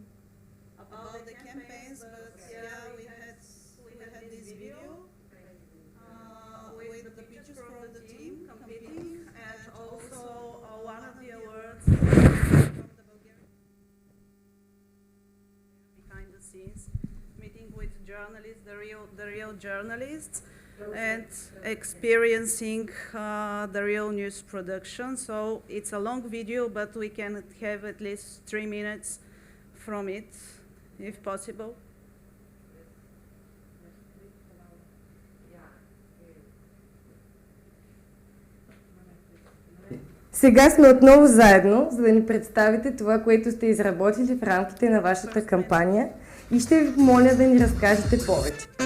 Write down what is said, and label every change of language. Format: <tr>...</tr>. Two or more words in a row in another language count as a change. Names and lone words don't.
<en>about the campaigns, but yeah, we had this video with the pictures from the team competing, and also one of the awards from the Bulgarian behind the scenes meeting with journalists, the real journalists, and experiencing the real news production. So it's a long video, but we can have at least 3 minutes from it, if possible.</en> <bg>Сега сме отново заедно, за да ни представите това, което сте изработили в рамките на вашата кампания, и ще ви помоля да ни разкажете повече.</bg>